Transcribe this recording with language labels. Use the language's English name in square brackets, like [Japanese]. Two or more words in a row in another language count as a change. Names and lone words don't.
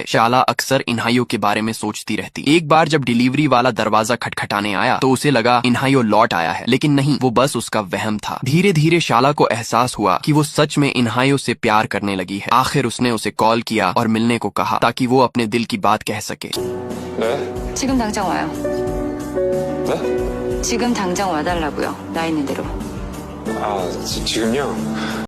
[Hindi] शाला अक्सर इन्हायो के बारे में सोचती रहती। एक बार जब डिलीवरी वाला दरवाजा खटखटाने आया तो उसे लगा इन्हायो लौट आया है, लेकिन नहीं, वो बस उसका वहम था। धीरे धीरे शाला को एहसास हुआ कि वो सच में इन्हायो से प्यार करने लगी है। आखिर उसने उसे कॉल किया और मिलने को कहा ताकि वो अपने दिल की बात कह सके। [Korean] 지금 당장 와요. 네? 지금 당장 와달라고요. 나 있는 대로. 지금요?